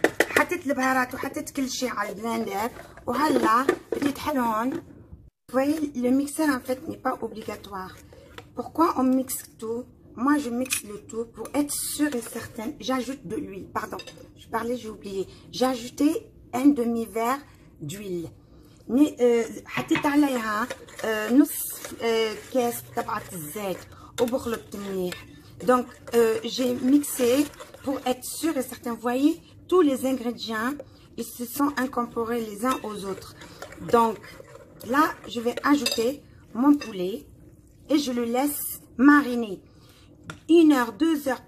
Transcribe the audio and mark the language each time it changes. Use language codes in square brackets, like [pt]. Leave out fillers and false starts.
[ar] حطيت البهارات وحطيت كل شيء على البلندر وهلا بديت حلهم. [fr] Vous voyez, le mixeur en fait n'est pas obligatoire. Pourquoi on mixe tout? Moi je mixe le tout pour être sûre et certaine. J'ajoute de l'huile, pardon, je parlais, j'ai oublié. J'ai ajouté un demi-verre d'huile. [ar] حطيت عليها نص كاس تبعت الزيت وبخلط منيح. [fr] Donc j'ai mixé pour être sûr et certain. Vous voyez, tous les ingrédients ils se sont incorporés les uns aux autres. Donc là je vais ajouter mon poulet et je le laisse mariner 1 heure 2 heures.